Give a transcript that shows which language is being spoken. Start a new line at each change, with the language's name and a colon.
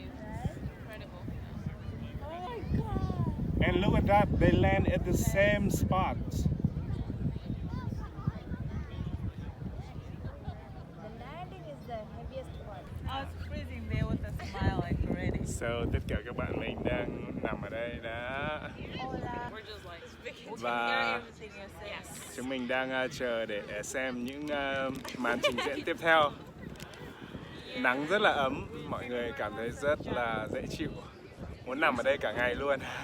English: Right? Incredible. Oh my God. And look at that, they land at the same spot. The landing is the heaviest part. I was freezing there with a smile like already.
Vietnamese: So tất cả các bạn mình đang nằm ở đây đã,
Spanish: Hola.
English: We're just like speaking.
Vietnamese: và
English: Everything you're saying.
Vietnamese: chúng mình đang chờ để xem những màn trình diễn tiếp theo. Nắng rất là ấm, mọi người cảm thấy rất là dễ chịu. Muốn nằm ở đây cả ngày luôn.